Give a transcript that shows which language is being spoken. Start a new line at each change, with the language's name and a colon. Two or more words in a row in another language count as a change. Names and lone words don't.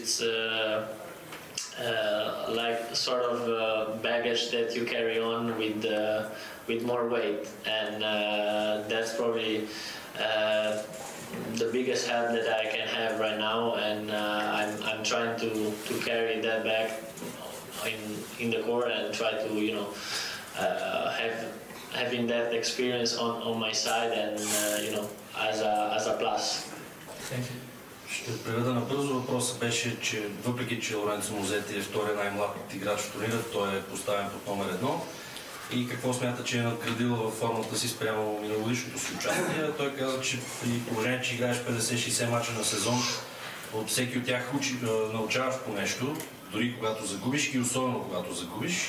English: like sort of baggage that you carry on with more weight, and that's probably the biggest help that I can have right now, and I'm trying to carry that back in the court and try to, you know, having that experience on my side, and you know, as a plus. Thank you.
Bulgarian: Ще преведа набързо. Въпросът беше, че въпреки че Лоренцо Музети е втория най-млад играч в турнира, той е поставен под номер 1. И какво смята, че е надградил във формата си спрямо миналогодишното си участие. Той каза, че при положение, че играеш 50-60 мача на сезон, от всеки от тях научаваш по нещо, дори когато загубиш и особено когато загубиш.